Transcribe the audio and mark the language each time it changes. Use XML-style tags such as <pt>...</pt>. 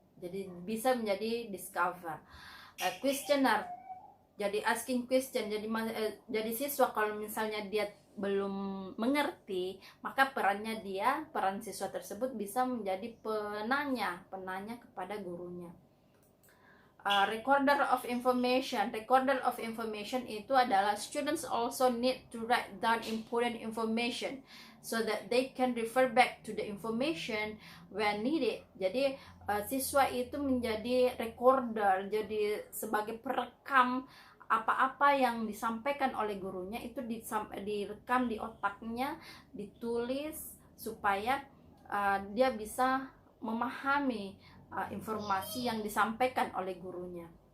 <id>Jadi bisa menjadi discover. Questioner, jadi</id> <en>asking question.</en> <id>Jadi siswa kalau misalnya dia belum mengerti, maka peran siswa tersebut bisa menjadi penanya kepada gurunya.</id> <en>Recorder of information</en> <id>itu adalah</id> <en>students also need to write down important information so that they can refer back to the information when needed.</en> <id>Jadi siswa itu menjadi recorder, jadi sebagai perekam apa-apa yang disampaikan oleh gurunya itu direkam di otaknya, ditulis supaya dia bisa memahami informasi yang disampaikan oleh gurunya.</id>